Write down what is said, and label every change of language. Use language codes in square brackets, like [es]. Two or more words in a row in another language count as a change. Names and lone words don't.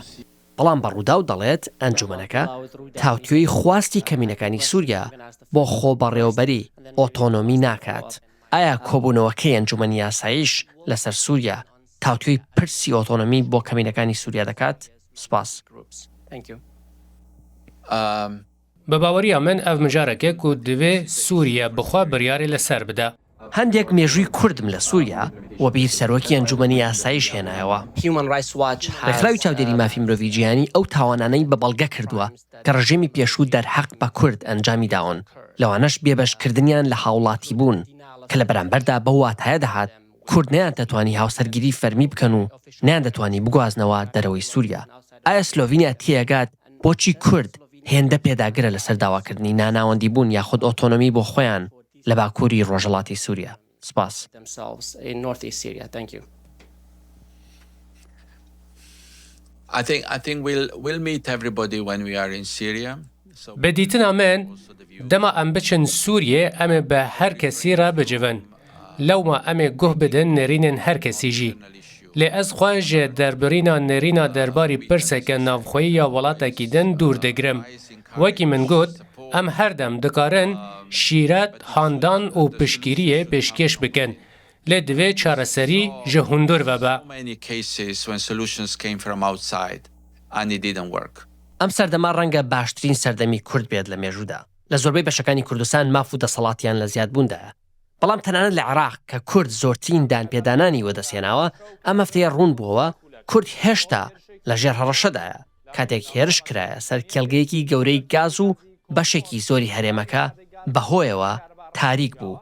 [ckb] بەڵام بە ڕووداو دەڵێت ئەنجومەنەکە تاوتوێی خواستی کەمینەکانی سووریا بۆ خۆبەڕێوەبەری ئۆتۆنۆمی ناکات. ئایا کۆبوونەوەکەی ئەنجومەنی یاساییش لەسەر سووریا تاوتوێی پرسی ئۆتۆنۆمی بۆ کەمینەکانی سووریا دەکات؟ سوپاس. بە باوەریە من ئەو مژارێکێک و [ku] divê Sûriye bixwe biryarê li ser bide. [ckb] هەندێک مێژووی کوردم لە سووریا و بیر سەرۆکی ئەنجومەنی یاساییش هێنایەوە. ڕێکخراوی چاودێری مافی مرۆڤی جیهانی ئەو تاوانانەی بە بەڵگە کردووە کە ڕژێمی پێشوو دەرحەق بە کورد ئەنجامی داون. لەوانەش بێبەشکردنیان لە هاوڵاتی بوون کە لە بەرامبەردا بە واتایە دەهات کورد نیان دەتوانی هاوسەرگیری فەرمی بکەن و نیان دەتوانی بگوازنەوە دەرەوەی سووریا. ئایا سلۆڤینیا تێگات بۆچی کورد هێندە پێداگرە لەسەر داواکردنی ناناوەندی بوون یاخود ئۆتۆنۆمی بۆ خۆیان لە باکووری ڕۆژهەڵاتی سووریا؟ سپاس. [ku] Bi dîtina min dema em biçin Sûriyê em ê bi her kesî re bicivin. Lewma em ê guh bidin nêrînên her kesî jî. Lê ez xwe ji derbirîna nêrîna derbarî pirseke navxweyî ya welatekî din dûr digirim. Wekî min got, em her dem dikarin şîret, handan û piştgiriyê pêşkêş bikin. Lê divê çareserî ji hundir vebe. [ckb] ئەم سەردەما ڕەنگە باشترین سەردەمی کورد بێت لە مێژوودا. لە زۆربەی بەشەکانی کوردستان ماف و دەسەڵاتیان لە زیادبووندایە. بەڵام تەنانەت لە عێراق کە کورد زۆرترین دانپێدانانی وەدەسێناوە ئەم هەفتەیە ڕوون بووەوە کورد هێشتا لە ژێر هەڕەشەدایە کاتێک هێرش کرایە سەر کێڵگەیەکی گەورەی گاز و بەشێکی زۆری هەرێمەکە بەهۆیەوە تاریک بوو.